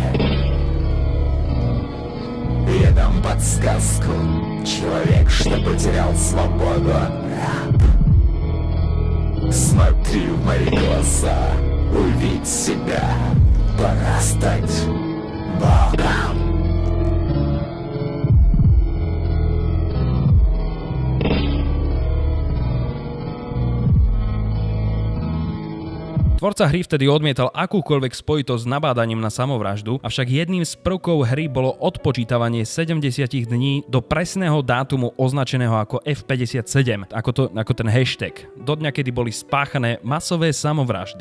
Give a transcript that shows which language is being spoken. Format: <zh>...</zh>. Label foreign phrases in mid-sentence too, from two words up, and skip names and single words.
<ru>Я дам подсказку. Человек, что потерял свободу, раб. Смотри в мои глаза, увидь себя. Пора стать Богом.</ru> <sk>Tvorca hry vtedy odmietal akúkoľvek spojitosť s nabádaním na samovraždu, avšak jedným z prvkov hry bolo odpočítavanie 70 dní do presného dátumu označeného ako F57, ako ten hashtag, do dňa, kedy boli spáchané masové samovraždy.</sk>